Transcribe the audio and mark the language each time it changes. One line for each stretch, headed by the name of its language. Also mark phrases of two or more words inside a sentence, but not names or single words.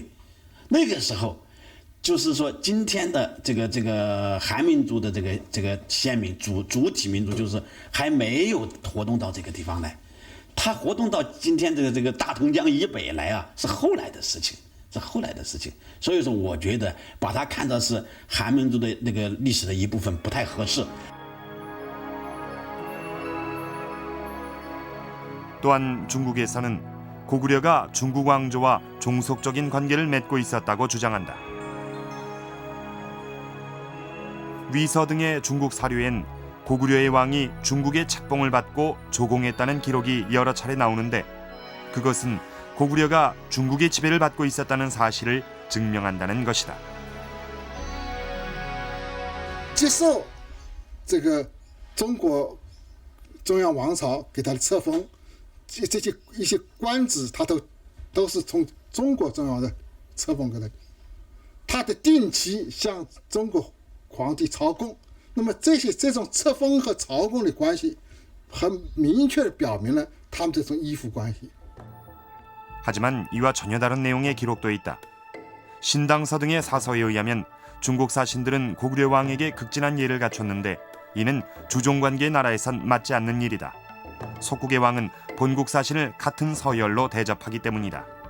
Chinese: 那个时候，就是说今天的这个韩民族的这个先民主体民族，就是还没有活动到这个地方来，它活动到今天这个大同江以北来啊，是后来的事情。是后来的事情，所以说我觉得把它看作是韩民族的那个历史的一部分不太合适。
Korean: 또한 중국에서는 고구려가 중국 왕조와 종속적인 관계를 맺고 있었다고 주장한다. 위서 등의 중국 사료엔 고구려의 왕이 중국의 책봉을 받고 조공했다는 기록이 여러 차례 나오는데 그것은 고구려가 중국의 지배를 받고 있었다는 사실을 증명한다는 것이다.
Chinese: 接受这个中国中央王朝给他的册封。这些一些官职，他都是从中国中央的册封给他，他的定期向中国皇帝朝贡。那么这种册封和朝贡的关系，很明确地表明了他们这种依附关系。
Korean: 하지만 이와 전혀 다른 내용의 기록도 있다. 신당서 등의 사서에 의하면 중국 사신들은 고구려 왕에게 극진한 예를 갖췄는데 이는 주종관계 나라에선 맞지 않는 일이다. 속국의 왕은 본국 사신을 같은 서열로 대접하기 때문이다.